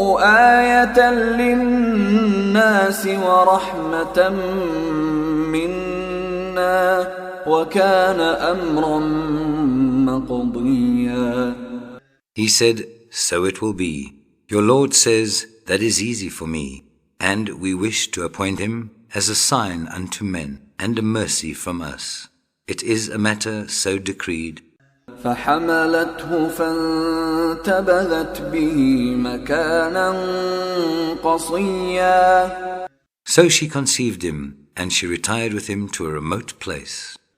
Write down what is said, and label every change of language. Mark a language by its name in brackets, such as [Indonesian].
[Arabic] آية للناس ورحمة منا وكان أمرا مقضيا. [English] He said, So it will be. Your Lord says, That is easy for me, and we wish to appoint him as a sign unto men and a mercy from us. It is a matter so decreed. [Arabic] فحملته فانتبذت به مكانا قصيا. [English] So she conceived him, and she retired with him to a remote place.